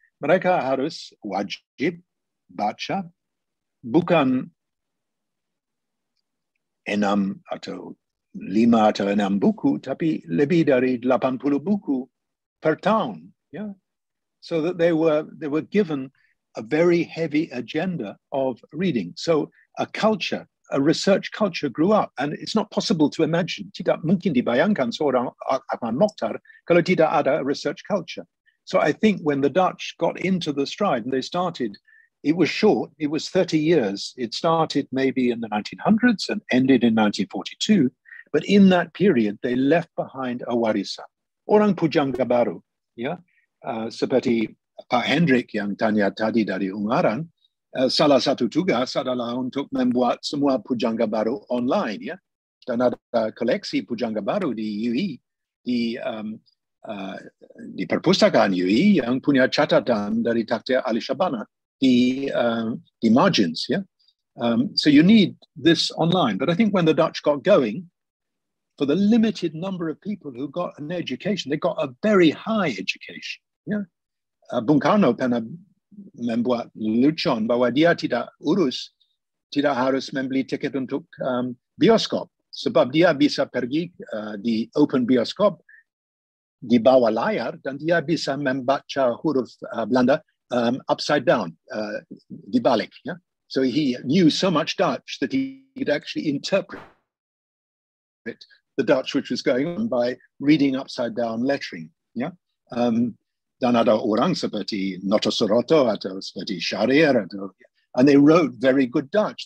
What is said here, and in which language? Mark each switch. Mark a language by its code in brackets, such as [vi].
[id] Mereka harus wajib baca bukan 6 atau 5 atau 6 buku, tapi lebih dari 80 buku per tahun. [en] Yeah? So that they were given a very heavy agenda of reading. So a culture, a research culture grew up, and it's not possible to imagine. [id] Tidak mungkin dibayangkan seorang Ahmad Mokhtar kalau tidak ada research culture. [en] So I think when the Dutch got into the stride and they started, it was short, it was 30 years. It started maybe in the 1900s and ended in 1942. But in that period, they left behind a [id] warisan. Orang pujangga baru, ya, seperti Pak Hendrik yang tanya tadi dari Ungaran, salah satu tugas adalah untuk membuat semua pujangga baru online, ya. Dan ada koleksi pujangga baru di UI, di perpustakaan UI yang punya catatan dari Takdir Ali Shabana [en] the margins, yeah. So you need this online. But I think when the Dutch got going, for the limited number of people who got an education, they got a very high education. Yeah. [id] Bung Karno pernah membuat lucuan bahwa dia tidak harus membeli tiket untuk bioskop, sebab dia bisa pergi di open bioskop di bawah layar dan dia bisa membaca huruf Belanda [en] upside down, [id] dibalik. [en] Yeah? So he knew so much Dutch that he could actually interpret the Dutch which was going on by reading upside down lettering. Yeah? [id] Dan ada orang seperti Noto Soroto atau seperti Shahriar, [en] and they wrote very good Dutch.